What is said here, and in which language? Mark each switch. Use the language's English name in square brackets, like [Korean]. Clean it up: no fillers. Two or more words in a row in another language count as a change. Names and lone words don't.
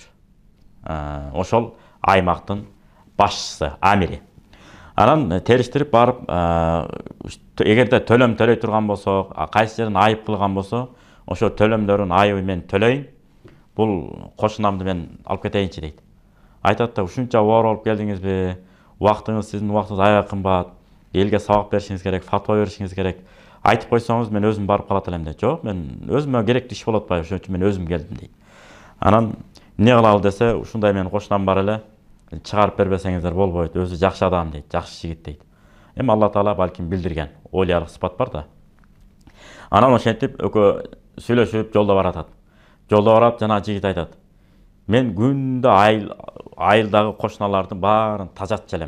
[Kyrgyz] Ошол аймактын башчысы, амири. Анан териштирип барып, эгерде төлөм төлөй турган болсо, кайсы жерин айып кылган болсо, ошо төлөмдөрүн айыбы мен төлөйүн. Бул кошунамды мен алып кетейинчи дейт. Айтат да, ушунча оор болуп келдиңизби? [Kazakh] уақытыңыз, сіздің уақытыңыз аяға қымбат, елге сабақ берішіңіз керек, фатуа берішіңіз керек. Айтып қойсаңыз, мен өзім барып қалат елем дейді. Жоқ, мен өзіме керекті іш болады бай, [Kyrgyz] ошон үчүн мен өзім келдім дейді. Анан не кылалы десе, ушундай менин кошунам бар эле, чыгарып бербесеңиздер болбойт, өзү жакшы адам дейт, жакшы жигит дейт. Эми Алла Таала балким билдирген, олиялык сыпат бар да. Анан ошентип экөө сүйлөшүп жолдо баратат. Жолдо барып жана жигит айтат: мен күндө айылдагы кошуналардын баарын тазатчу элем.